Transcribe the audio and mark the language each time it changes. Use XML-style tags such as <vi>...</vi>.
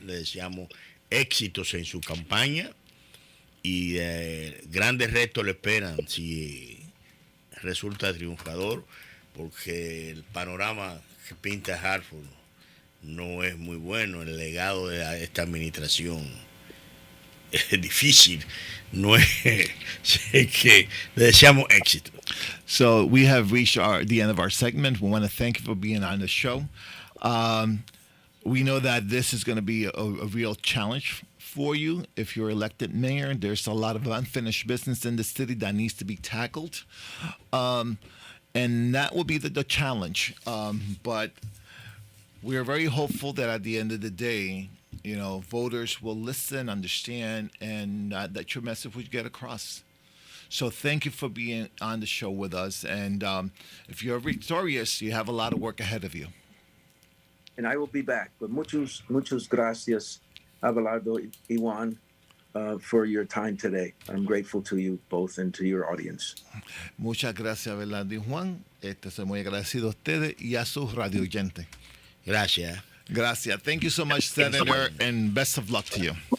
<es>Le deseamos éxitos en su campaña y grandes retos le esperan si resulta triunfador, porque el panorama que pinta Hartford no es muy bueno. El legado de esta administración difícil. No es que le deseamos éxito.</es> <en>So we have reached the end of our segment. We want to thank you for being on the show. We know that this is going to be a real challenge for you if you're elected mayor. There's a lot of unfinished business in the city that needs to be tackled. And that will be the challenge. But we are very hopeful that at the end of the day, voters will listen, understand, and that your message will get across. So thank you for being on the show with us. And if you're victorious, you have a lot of work ahead of you. And I will be back. But</en> <es>muchas gracias,</es> <en>Abelardo y Juan, for your time today. I'm grateful to you both and to your audience.</en> <es>Muchas gracias, Abelardo y Juan. Soy muy agradecido a ustedes y a sus radio oyentes. Gracias. Gracias.</es> <en>Thank you so much, Senator, and best of luck to you.</en>